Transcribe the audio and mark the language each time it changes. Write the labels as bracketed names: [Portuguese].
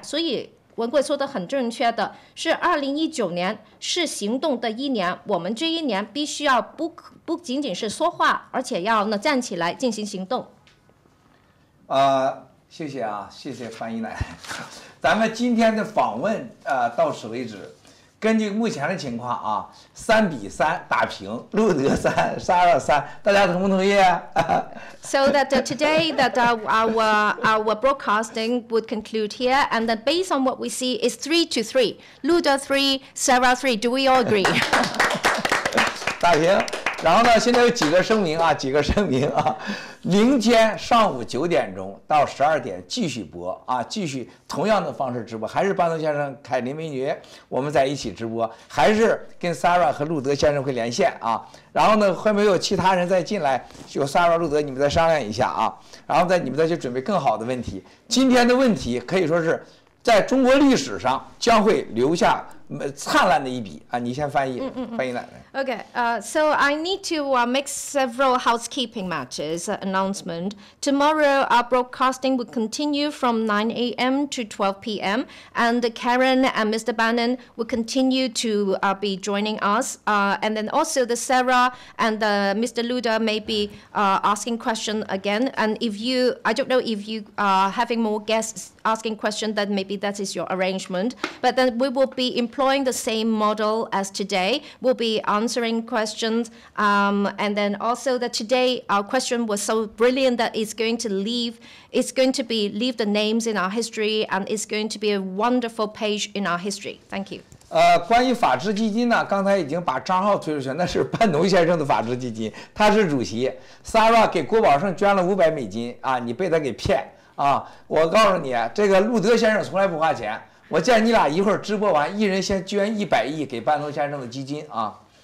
[Chinese] 所以文贵说的很正确的是，2019年是行动的一年，我们这一年必须要不仅仅是说话，而且要呢站起来进行行动。谢谢啊，谢谢翻译奶奶。咱们今天的访问到此为止。根据目前的情况啊，3-3打平，路德3，沙尔3，大家同不同意 [English] ？So that today that our broadcasting would conclude here, and that based on what we see is 3-3, Luda 3, Sarah 3. Do we all agree? [Chinese] 打平。然后呢，现在有几个声明啊，明天上午9点钟到12点继续播啊，继续同样的方式直播，还是班农先生、凯琳美女我们在一起直播，还是跟 Sarah 和路德先生会连线啊。然后呢，会没有其他人再进来，有 Sarah、路德你们再商量一下啊，然后你们再去准备更好的问题。今天的问题可以说是在中国历史上将会留下灿烂的一笔啊！你先翻译，翻译奶奶。 [English] Okay, so I need to make several housekeeping matters announcement. Tomorrow our broadcasting will continue from 9 a.m. to 12 p.m. and Karen and Mr. Bannon will continue to be joining us. And then also the Sarah and Mr. Luda may be asking questions again. And if you, I don't know if you are having more guests asking questions, then maybe that is your arrangement. But then we will be employing the same model as today. We'll be answering questions, and then also that today our question was so brilliant that it's going to leave the names in our history, and it's going to be a wonderful page in our history. Thank you. [Chinese] 关于法治基金呢，刚才已经把账号推出去，那是班农先生的法治基金，他是主席。 Sarah 给郭宝胜捐了500美金啊，你被他给骗啊！我告诉你，这个路德先生从来不花钱。我见你俩一会儿直播完，一人先捐100亿给班农先生的基金啊。